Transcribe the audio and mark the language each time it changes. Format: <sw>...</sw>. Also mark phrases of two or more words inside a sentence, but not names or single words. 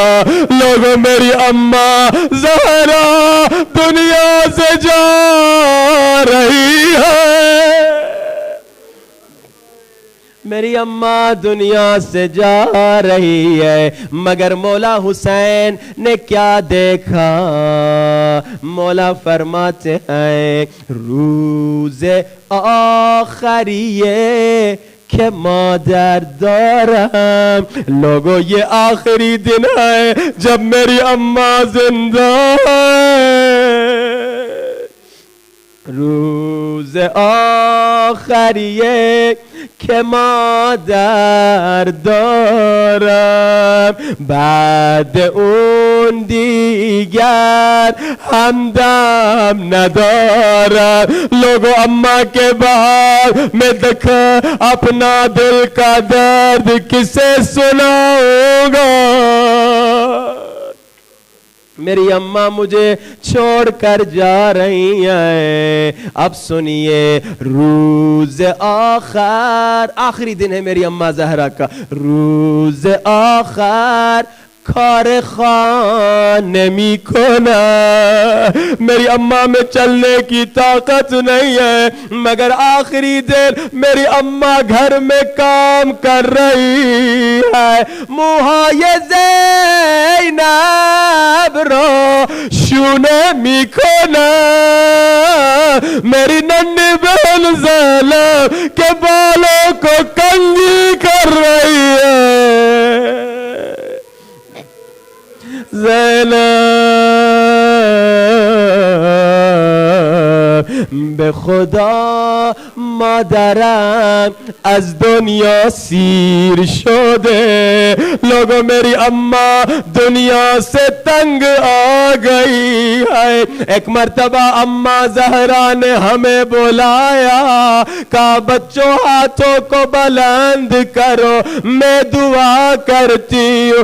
<ur>لوگوں میری اماں زہرا دنیا سے جا رہی ہے، میری اماں دنیا سے جا رہی ہے. مگر مولا حسین نے کیا دیکھا؟ مولا فرماتے ہیں</ur> <fa>روز آخریے کہ مادر دارم.</fa> <ur>لوگوں یہ آخری دن ہے جب میری اماں زندہ ہے.</ur> <fa>روز آخریے که مادر دارم، بعد اون دیگر همدم ندارم.</fa> <ur>لوگوں اماں کے بعد میں دیکھا اپنا دل کا درد کسے سناؤں گا. میری اماں مجھے چھوڑ کر جا رہی ہیں. اب سنیے روز آخری دن ہے میری اماں زہرا کا.</ur> <fa>روز آخر کار خانه میکنه.</fa> <ur>میری اماں میں چلنے کی طاقت نہیں ہے، مگر آخری دن میری اماں گھر میں کام کر رہی ہے.</ur> <fa>موهای زینب رو شونه میکنه.</fa> <ur>میری ننھی بہن زینب کے بالوں کو کنگھی کر رہی ہے.</ur> <fa>زینب به خدا مادرم از دنیا سیر شده.</fa> <ur>لوگوں میری اماں دنیا سے تنگ آ گئی ہے. ایک مرتبہ اماں زہرا نے ہمیں بلایا، کہا بچوں ہاتھوں کو بلند کرو میں دعا کرتی ہوں.</ur>